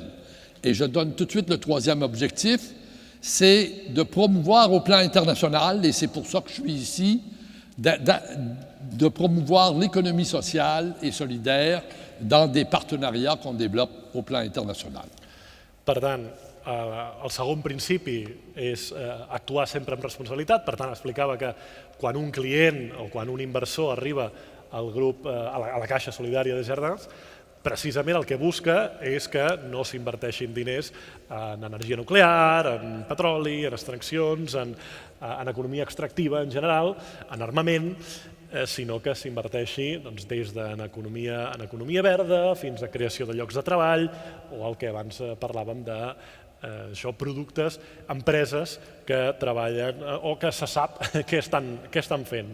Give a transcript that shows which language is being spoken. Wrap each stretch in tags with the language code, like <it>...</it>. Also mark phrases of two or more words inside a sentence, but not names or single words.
<fr>Et je donne tout de suite le troisième objectif, c'est de promouvoir au plan international, et c'est pour ça que je suis ici, de promouvoir l'économie sociale et solidaire dans des partenariats qu'on développe au plan international.</fr> <ca>Per tant, el segon principi és actuar sempre amb responsabilitat. Per tant, explicava que quan un client o quan un inversor arriba al grup, a la Caixa Solidària de Jardins, precisament el que busca és que no s'inverteixin diners en energia nuclear, en petroli, en extraccions, en economia extractiva en general, en armament, sinó que s'inverteixi des d'en economia verda fins a creació de llocs de treball o el que abans parlàvem de productes, empreses que treballen o que se sap què estan fent.</ca>